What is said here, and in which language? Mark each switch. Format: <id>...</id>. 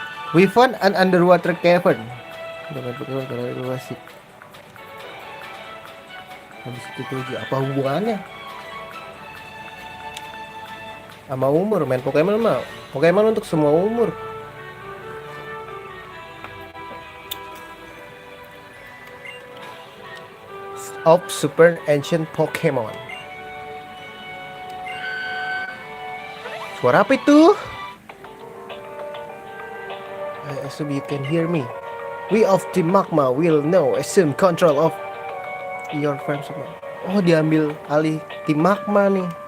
<en>We found an underwater cavern.</en> <id>Dengan Pokemon karena itu asik. Habis itu tuh apa hubungannya? Sama umur, main Pokemon mah. Pokemon untuk semua umur.</id> <en>of Super Ancient Pokemon.</en> <id>Suara apa itu?</id> <en>I assume you can hear me. We of Team Magma will now assume control of your farm supply.</en> <id>Oh, diambil alih Tim Magma nih.</id>